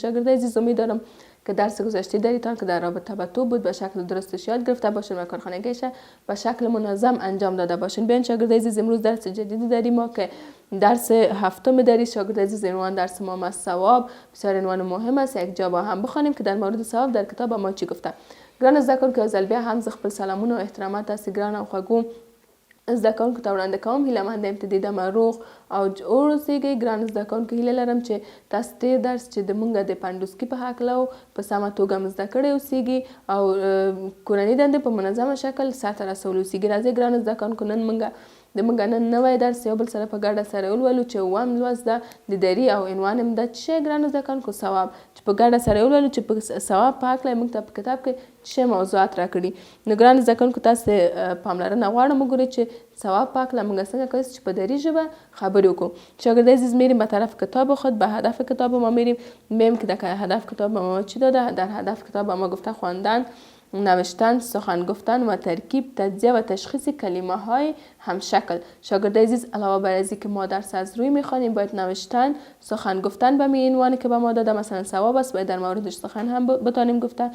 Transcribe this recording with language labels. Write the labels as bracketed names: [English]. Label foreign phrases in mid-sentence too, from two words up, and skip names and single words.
[Persian] شاگردای عزیز، امیدوارم که درس گذشته دریتان که در رابطه با تو بود به شکل درستش یاد گرفته باشین و کارخانگیش به شکل منظم انجام داده باشین. بیاین شاگردای عزیز، امروز درس جدیدی داریم ما که درس هفتم داری. شاگردای عزیز، عنوان درس ما است ثواب. بسیار عنوان مهم است. یک جا با هم بخوانیم که در مورد ثواب در کتاب ما چی گفته. [Pashto] ګرانو زده کوونکو، یو ځل بیا هم زه خپل سلامونه او احترامات تاسې ګران او خوږو زده کوونکو ته وړاندې کوم. هیله مند یم چې د دمه روغ او جوړ اوسیږئ. ګرانو زده کوونکو، هیله لرم چې تاسو تېر درس چې د مونږ د پنډوسکي په هکله په سمه توګه مو زده کړی اوسیږي او کورنۍ دندې په منظمه شکل سرته رسولي اوسیږي. راځئ ګرانو زده کوونکو، نن مونږ نن نوی درس یو بل سره په ګډه سره ولولو چې اووم لوست ده د دري او عنوان یې ده چې ګرانو زده کوونکو ثواب، چې په ګډه سره ولولو چې په ثواب په هکله موږ ته په کتاب کې څه موضوعات راکړي. نو ګرانو زده کوونکو، تاسې پاملرنه غواړم وګورئ چې ثواب په هکله موږ څنګه کولی چې په دري ژبه خبرې وکړو. [Persian] شاگردای عزیز، میریم به طرف کتاب خود، به هدف کتاب ما میریم که در هدف کتاب ما چی داده. در هدف کتاب ما گفته خواندن، نوشتن، سخن گفتن و ترکیب، تجزیه و تشخیص کلمه های همشکل. شاگردای عزیز، علاوه بر از که ما درس از روی میخوانیم، باید نوشتن، سخن گفتن به می عنوانی که به ما داده مثلا ثواب است، باید در موردش سخن هم بتانیم گفتن.